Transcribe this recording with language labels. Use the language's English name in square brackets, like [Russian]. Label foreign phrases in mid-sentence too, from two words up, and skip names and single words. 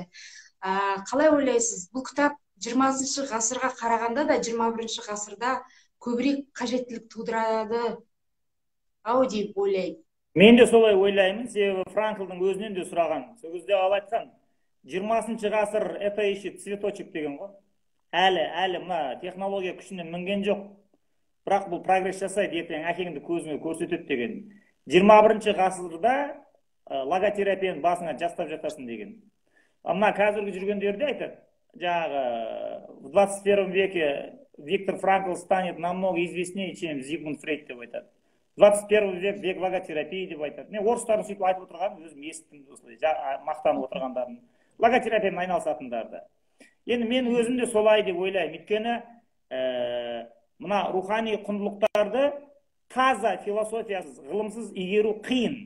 [Kazakh] Қалай ойлайсыз, бұл кітап 20 ғасырға қарағанда да 21 ғасырда көбірек қажеттілік тудырады ау деп ойлаймын. Мен де солай ойлаймын, себебі Франклдың өзінен де сұраған. Сол кезде ал айтқан, 20 ғасыр [Russian] это еще цветочек [Kazakh] деген ғой. Әлі мына технология күшіне мінген жоқ. Бірақ бұл прогресс жасайды, ертең әкеңді көзіңе көрсетеді деген. 21 ғасырда логотерапияны басыңа жастап жатасың деген. Мына қазіргі жүргендерде айтады, жаңағы [Russian] в 21 веке Виктор Франкл станет намного известнее, чем Зигмунд Фрейд [Kazakh] деп айтады. [Russian] 21 век век логотерапии [Kazakh] деп айтады. Мен орыстардың сөйтіп айтып отырғанын өзім естідім, осылай мақтанып отырғандарын. Логотерапиямен айналысатындарды. Енді мен өзім де солай деп ойлаймын. Өйткені мына рухани құндылықтарды таза философиясыз, ғылымсыз игеру қиын.